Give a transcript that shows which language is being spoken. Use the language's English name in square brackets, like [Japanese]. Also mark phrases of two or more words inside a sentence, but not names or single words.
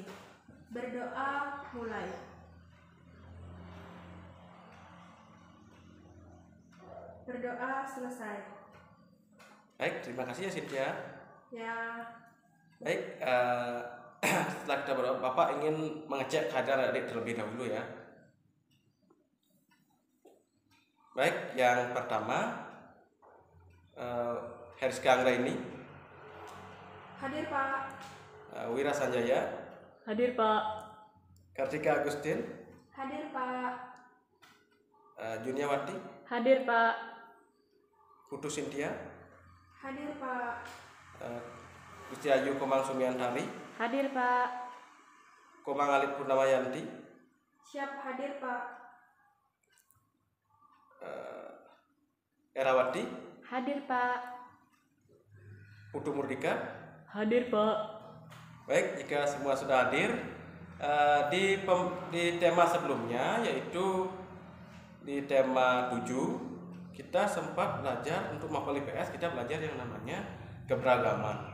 [Indonesian] Berdoa mulai. Berdoa selesai. Baik, terima kasih ya Cynthia. Ya. Baik, setelah kita berdoa, Bapak ingin mengecek keadaan adik terlebih dahulu ya. Baik, yang pertama, Heriska Anggraini. Hadir, Pak. Wira Sanjaya. Hadir, Pak. Kartika Agustin. Hadir, Pak. Juniawati. Hadir, Pak. Putu Cynthia. Hadir, Pak. Gusti Ayu Komang Sumiantari. Hadir, Pak. Komang Alit Purnamayanti. Siap hadir, Pak. Erawati. Hadir, Pak. Putu Murdika. Hadir, Pak. Baik, jika semua sudah hadir, di tema sebelumnya, yaitu di tema 7, kita sempat belajar untuk mapel IPS, kita belajar yang namanya keberagaman.